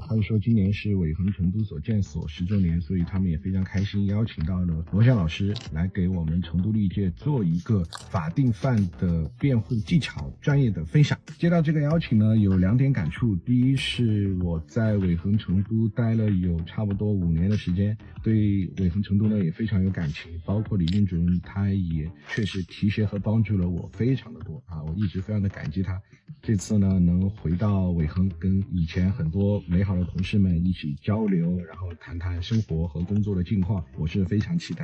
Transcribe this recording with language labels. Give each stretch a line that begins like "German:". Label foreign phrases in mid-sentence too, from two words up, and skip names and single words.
Chinese: 他就說今年是偉恆成都所建所10周年，所以他們也非常開心，邀請到了羅翔老師來給我們成都律界做一個法定犯的辯護技巧專業的分享。接到這個邀請呢，有2點感觸。第一是我在偉恆成都待了有差不多5年的時間，對偉恆成都呢也非常有感情，包括李軍主任他也確實提攜和幫助了我非常的多啊，我一直非常的感激他。這次呢能回到偉恆，跟以前很多美好的同事們一起交流，然後談談生活和工作的近況，我是非常期待。